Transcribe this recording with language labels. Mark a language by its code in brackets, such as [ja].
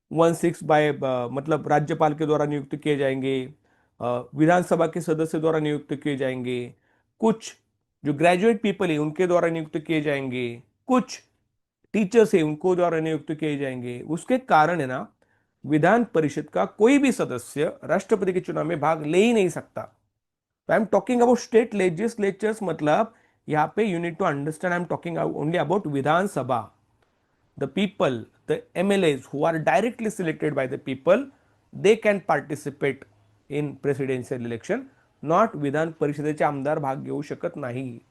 [hi] 1/6 bye, मतलब राज्यपाल के द्वारा नियुक्त किए जाएंगे, विधानसभा के सदस्य द्वारा नियुक्त किए जाएंगे, कुछ जो ग्रेजुएट पीपल है उनके द्वारा नियुक्त किए जाएंगे, कुछ टीचर्स है उनको द्वारा नियुक्त किए जाएंगे. उसके कारण है ना, विधान परिषद का कोई भी सदस्य राष्ट्रपति के चुनाव में भाग ले ही नहीं सकता. [en] I am talking about state legislatures, [hi] मतलब यहाँ पे [en] You need to understand, I am talking only about Vidhan Sabha. The people, the MLAs who are directly selected by the people, they can participate in presidential election. [mr] Not विधान परिषदेचे आमदार भाग घेऊ शकत नाही.